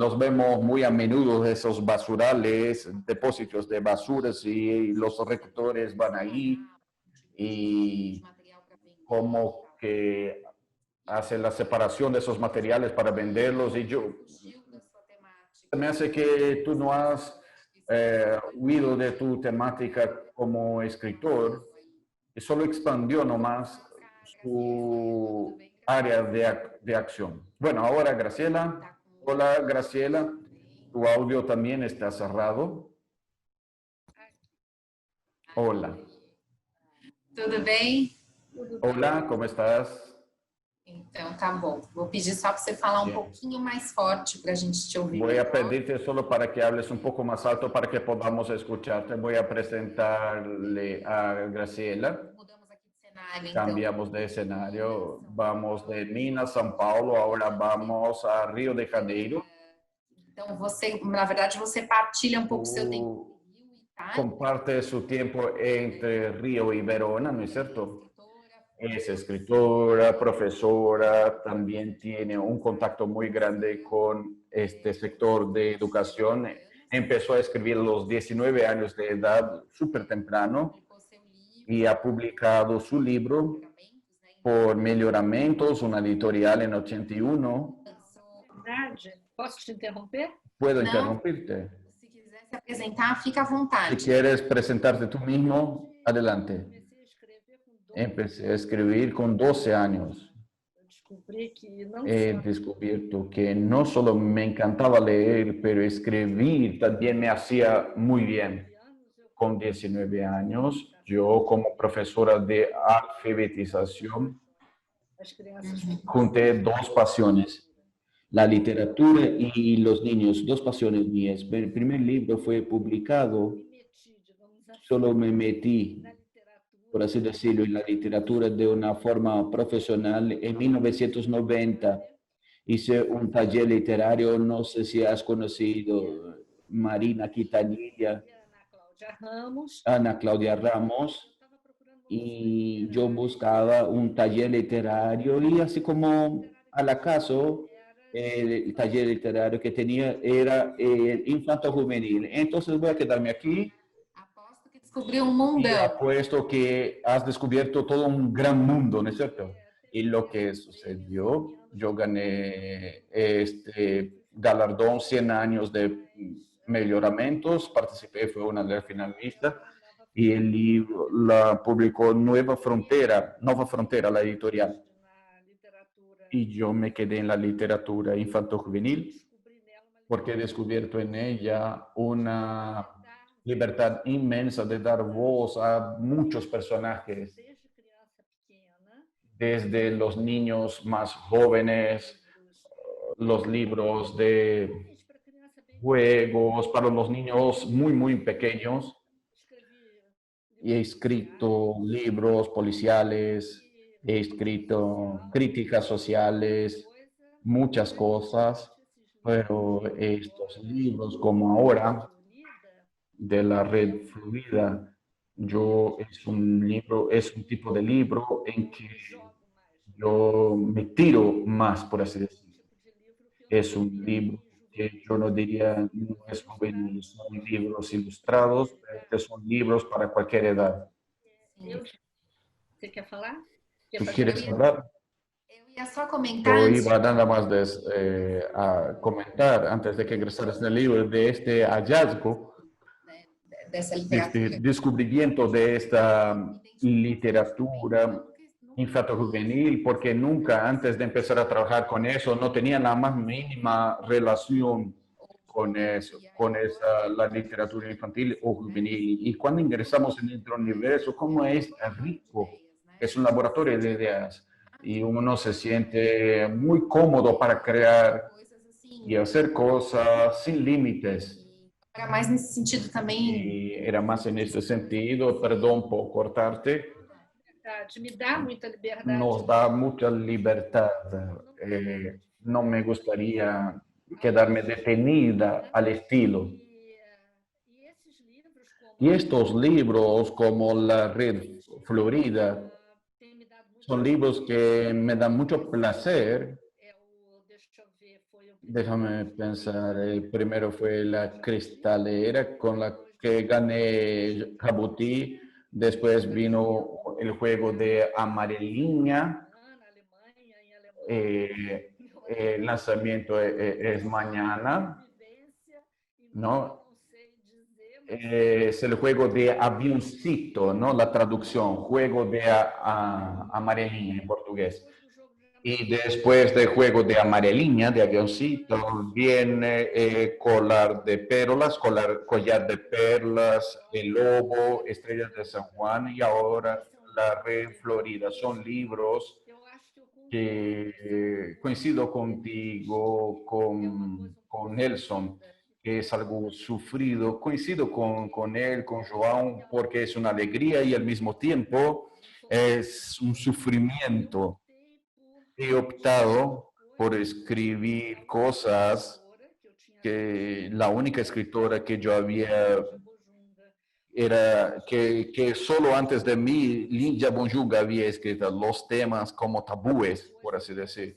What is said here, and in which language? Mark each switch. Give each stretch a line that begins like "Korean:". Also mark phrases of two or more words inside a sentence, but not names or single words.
Spanish: los vemos muy a menudo esos basurales, depósitos de basuras y los rectores van ahí y como que hacen la separación de esos materiales para venderlos y yo me hace que tú no has huido de tu temática como escritor y solo expandió nomás su área de acción. Bueno, ahora Graciela. Hola, Graciela. Tu audio también está cerrado. Hola.
Portuguese: Tudo bem?
Spanish: Hola, ¿cómo estás?
Portuguese: Então, tá bom. Vou pedir só para você falar um pouquinho mais forte para a gente te ouvir.
Spanish: Voy a pedirte solo para que hables un poco más alto para que podamos escucharte. Voy a presentarle a Graciela.
Portuguese: Mudamos aqui de cenário, então.
Spanish: Cambiamos de escenario. Vamos de Minas, São Paulo, ahora vamos a Rio de Janeiro.
Portuguese: Então, você, na verdade, você partilha um pouco o seu tempo entre Rio e Itália.
Spanish: Comparte su tiempo entre Río y Verona, ¿no es cierto? Es escritora, profesora, también tiene un contacto muy grande con este sector de educación. Empezó a escribir a los 19 años de edad, súper temprano, y ha publicado su libro por Melhoramentos, una editorial en 81.
Portuguese: Posso te interromper?
Spanish: ¿Puedo No. interrumpirte?
Portuguese: Se quiser se apresentar, fica à vontade.
Spanish: Si quieres presentarte tú mismo, adelante. Empecé a escribir con 12 años.
Portuguese: Eu descobri que não
Spanish: He
Portuguese: só
Spanish: descubierto que no solo me encantaba leer, pero escribir también me hacía muy bien. Con 19 años, yo como profesora de alfabetización
Portuguese: as crianças
Spanish: junté dos pasiones, la literatura y los niños, dos pasiones mías. El primer libro fue publicado,
Portuguese: me meti, digamos assim,
Spanish: solo me metí,
Portuguese: na literatura,
Spanish: por así decirlo, en la literatura de una forma profesional en 1990. Hice un taller literario, no sé si has conocido Marina Quintanilla,
Portuguese: e a Ana Cláudia Ramos. Ana Claudia Ramos, Estava procurando uma
Spanish: y yo buscaba un taller literario y así como al acaso el taller literario que tenía era el infanto juvenil. Entonces voy a quedarme aquí
Portuguese: Aposto que descobriu um
Spanish: y
Portuguese: mundão.
Spanish: apuesto que has descubierto todo un gran mundo, ¿no es cierto? Y lo que sucedió, yo gané este galardón 100 años de mejoramientos, participé, fue una de las finalistas, y el libro la publicó Nueva Frontera, la editorial.
Portuguese: na literatura.
Spanish: Y yo me quedé en la literatura infanto-juvenil
Portuguese: Descobri nela uma
Spanish: porque he descubierto en ella una
Portuguese: liberdade
Spanish: libertad inmensa de dar voz a muchos personajes,
Portuguese: desde criança pequena,
Spanish: desde los niños más jóvenes, los libros de
Portuguese: principalmente para criança bem
Spanish: juegos, para los niños muy, muy pequeños.
Portuguese: escrevi
Spanish: Y he escrito libros policiales, he escrito críticas sociales,
Portuguese: coisa,
Spanish: muchas cosas, pero estos libros como ahora
Portuguese: unida,
Spanish: de la red fluida, es un libro, es un tipo de libro en que
Portuguese: jogo mais.
Spanish: yo me tiro más, por así decirlo.
Portuguese: Tipo de livro que eu
Spanish: Es un libro que yo no diría no es juvenil, son libros ilustrados, pero que son libros para cualquier edad.
Portuguese: eu, você quer falar? Quer
Spanish: ¿Tú
Portuguese: fazer
Spanish: quieres
Portuguese: uma-
Spanish: hablar?
Portuguese: Eu ia só comentar
Spanish: Yo
Portuguese: antes
Spanish: iba nada más a comentar, antes de que ingresaras en el libro, de este hallazgo,
Portuguese: dessa
Spanish: de este
Portuguese: literatura.
Spanish: descubrimiento de esta literatura infanto-juvenil, porque nunca antes de empezar a trabajar con eso no tenía la más mínima relación con eso, con esa, la literatura infantil o juvenil. Y cuando ingresamos en este universo, cómo es rico, es un laboratorio de ideas y uno se siente muy cómodo para crear
Portuguese: Coisas assim.
Spanish: y hacer cosas sin límites.
Portuguese: Era mais nesse sentido também.
Spanish: Y era más en este sentido, perdón por cortarte,
Portuguese: Verdade, me dá muita liberdade.
Spanish: nos da mucha libertad. No me gustaría quedarme detenida al estilo.
Portuguese: E esses livros, como
Spanish: Y estos libros, como La Red Florida,
Portuguese: tem me dado muito
Spanish: son libros que me dan mucho placer.
Portuguese: deixa eu ver, foi o
Spanish: Déjame pensar, el primero fue La Cristalera, con la que gané Jabuti. Después vino el juego de Amareliña.
Portuguese: na Alemanha, em alemão.
Spanish: El lanzamiento es mañana,
Portuguese: Vivência,
Spanish: ¿no?
Portuguese: não sei dizer, mas
Spanish: Es el juego de avioncito, ¿no? La traducción, juego de amareliña en portugués.
Portuguese: depois do jogo de
Spanish: Y después del juego de amareliña, de avioncito, viene collar de perlas, collar de perlas, el lobo, estrellas de San Juan y ahora La Red Florida. Son libros
Portuguese: eu acho que eu concordo.
Spanish: que coincido contigo, con Nelson, que es algo sufrido. Coincido con él, con João, porque es una alegría y al mismo tiempo es un sufrimiento. He optado por escribir cosas que la única escritora que yo había era que solo antes de mí, Lídia Bonjuga había escrito los temas como tabúes, por así decir.